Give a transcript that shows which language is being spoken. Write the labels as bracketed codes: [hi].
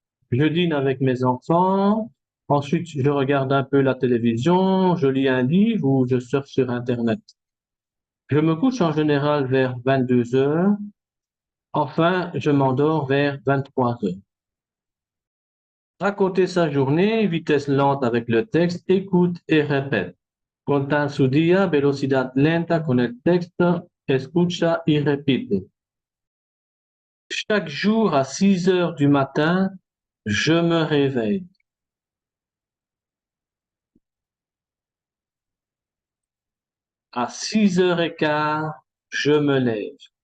[fr] Je dîne avec mes enfants. Ensuite, je regarde un peu la télévision, je lis un livre ou je surfe sur Internet. Je me couche en général vers 22 heures. Enfin, je m'endors vers 23 heures. Raconter sa journée, vitesse lente avec le texte, écoute et répète. [es] Contar su día, velocidad lenta con el texto, escucha y repite. [fr] Chaque jour à 6 heures du matin, je me réveille. À 6h15, je me lève.